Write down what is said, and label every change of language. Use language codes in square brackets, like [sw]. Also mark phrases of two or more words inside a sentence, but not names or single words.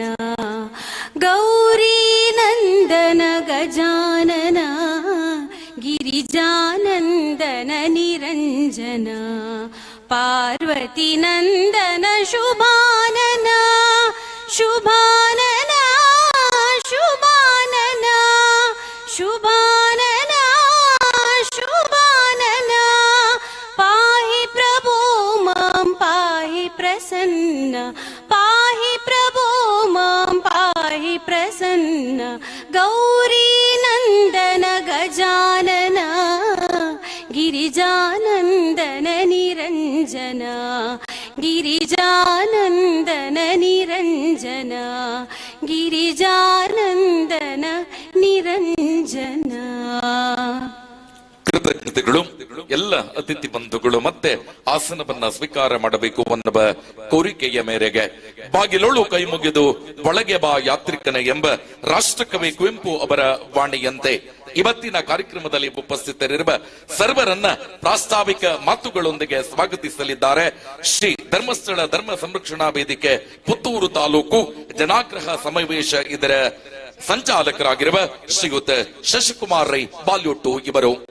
[sa] ಗೌರಿ ನಂದನ ಗಜಾನನ ಗಿರಿಜಾನಂದನ ನಿರಂಜನ. ಪಾರ್ವತಿ ನಂದನ ಶುಭಾನನ ಶುಭಾನನ ಶುಭಾನನ ಶುಭಾನನ ಶುಭಾನನ. ಪಾಹಿ ಪ್ರಭೋ ಮಾಂ ಪಾಹಿ ಪ್ರಸನ್ನ. ಪಾಹಿ ಪ್ರಭೋ ಮಾಂ ಪಾಹಿ ಪ್ರಸನ್ನ. ಗೌರಿ ನಂದನ ಗಜಾನನ ಗಿರಿಜಾನಂದನ ನಿರಂಜನ. ಗಿರಿಜಾನಂದನ ನಿರಂಜನ. ಗಿರಿಜಾನಂದನ ನಿರಂಜನ. [kn] ಕೃತಜ್ಞತೆಗಳು. ಎಲ್ಲ ಅತಿಥಿ ಬಂಧುಗಳು ಮತ್ತೆ ಆಸನವನ್ನ ಸ್ವೀಕಾರ ಮಾಡಬೇಕು ಅನ್ನುವ ಕೋರಿಕೆಯ ಮೇರೆಗೆ ಬಾಗಿಲೊಳು ಕೈ ಮುಗಿದು ಒಳಗೆ ಬಾ ಯಾತ್ರಿಕನ ಎಂಬ ರಾಷ್ಟ್ರಕವಿ ಕುವೆಂಪು ಅವರ ವಾಣಿಯಂತೆ ಇವತ್ತಿನ ಕಾರ್ಯಕ್ರಮದಲ್ಲಿ ಉಪಸ್ಥಿತರಿರುವ ಸರ್ವರನ್ನ ಪ್ರಾಸ್ತಾವಿಕ ಮಾತುಗಳೊಂದಿಗೆ ಸ್ವಾಗತಿಸಲಿದ್ದಾರೆ ಶ್ರೀ ಧರ್ಮಸ್ಥಳ ಧರ್ಮ ಸಂರಕ್ಷಣಾ ವೇದಿಕೆ ಪುತ್ತೂರು ತಾಲೂಕು ಜನಾಗ್ರಹ ಸಮಾವೇಶ ಇದರ ಸಂಚಾಲಕರಾಗಿರುವ ಶ್ರೀಯುತ ಶಶಿಕುಮಾರ್ ರೈ ಬಾಲ್ಯೋಟ್ಟು ಇವರು.